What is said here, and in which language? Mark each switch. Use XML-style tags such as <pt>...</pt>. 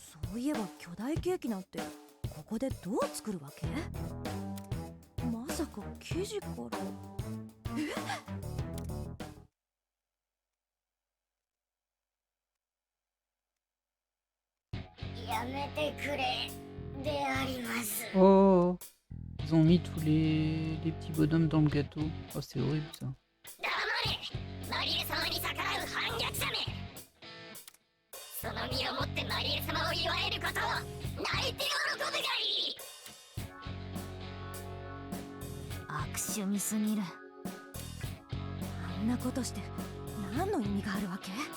<ja>そういえば巨大ケーキなんてここでどう作るわけ？まさか生地から。やめてくれであります。</ja> <fr>Oh, ils ont mis tous les petits bonhommes dans le gâteau. Oh, c'est horrible ça.</fr> <ja>黙れ、マリエ様に逆らう反逆者め。その身をもってマリエ様を祝えることを泣いて喜ぶがいい。悪趣味すぎる。あんなことして何の意味があるわけ？</ja>